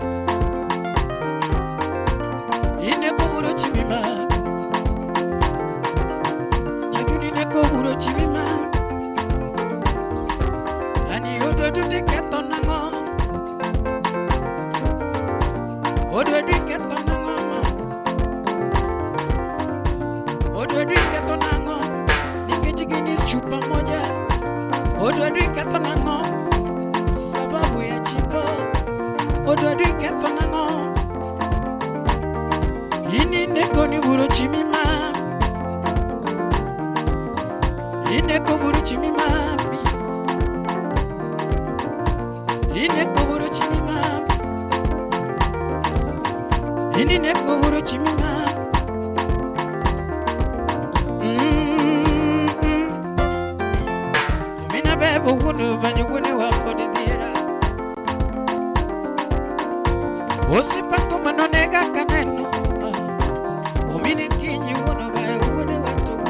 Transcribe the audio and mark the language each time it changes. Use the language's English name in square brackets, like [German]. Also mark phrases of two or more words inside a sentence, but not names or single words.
[Luo (Kenya and Tanzania)] ini neko buru chimi mam, nyaduni neko buru chimi mam, ani odo dute keto nang'o, odo dute keto nang'o ma, odo dute keto nang'o, nikech gini [Swahili] chupa moja, [Luo (Kenya and Tanzania)] odo dute keto nang'o, [Swahili] sababu ya chipo, [Luo (Kenya and Tanzania)] odo dute keto nang'o, ini neko ni buru chimi mam, ini neko buru chimi mami, ini neko buru chimi mam, ini neko buru chimi mam. Mina bebo wunu banyo wune wapo de dira, osipato manonega kaneno, omini kinyi wunu bayo wune wapo.